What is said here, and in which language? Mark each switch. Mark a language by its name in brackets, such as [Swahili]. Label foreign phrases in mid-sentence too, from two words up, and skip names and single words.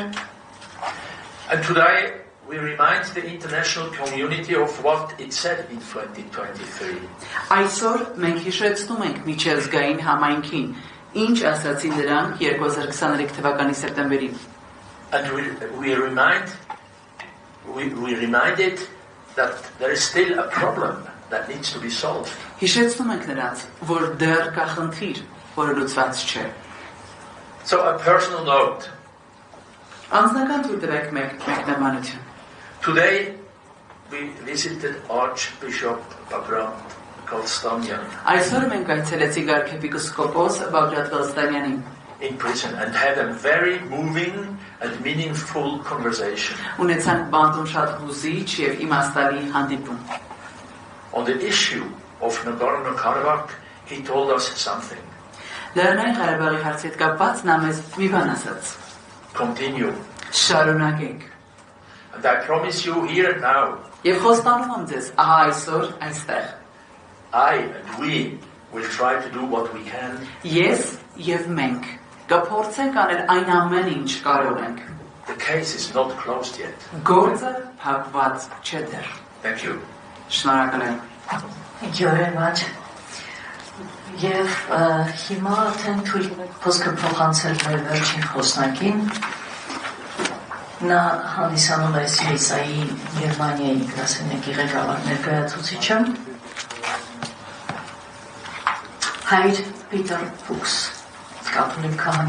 [English] And today we remind the international community of what it said in 2023. [Armenian] Այսօր մենք հիշեցնում ենք միջազգային համայնքին, ինչ ասացին նրանք 2023 թվականի սեպտեմբերին. [English] And we reminded that there is still a problem that needs to be solved. [Armenian] Հիշեցնում ենք նրանց, որ դեռ կա խնդիր, որը լուծված չէ. [English] So a personal note. [Armenian] Անձնական թույլ տվեք մեկնաբանություն. [English] Today we visited Archbishop Bagrat Kalstanyan [Armenian] Այսօր մենք այցելեցինք arczepiskopos Bagrat Kalstanyanին [English] in prison and had a very moving and meaningful conversation. [Armenian] Ունեցանք բանտում շատ հուզիչ եւ իմաստալի հանդիպում. [English] On the issue of Nagorno-Karabakh, he told us something. [Armenian] Լեռնային Ղարաբաղի հարցի հետ կապված նա մեզ մի բան ասաց. [English] Continue. [Armenian] Շարունակենք. [English] And I promise you here and now. [Armenian] Եվ խոստանում եմ ձեզ, ահա այսօր այստեղ. [English] I and we will try to do what we can. [Armenian] Ես եւ մենք կփորձենք անել այն ամենը, ինչ կարող ենք. [English] The case is not closed yet. [Armenian] Գործը փակված չէ դեռ. [English] Thank you. [Armenian] Շնորհակալ եմ. [English] Thank you very much. [Armenian] Եվ հիմա արդեն թույլ խոսքը փոխանցել մեր վերջին խոսնակին. Նա հանդիսանում է Սվիցայի Գերմանիայի գրասենյակի ղեկավար ներկայացուցիչը Հայր Պիտեր Ֆուքս, կաթոլիկ քահանա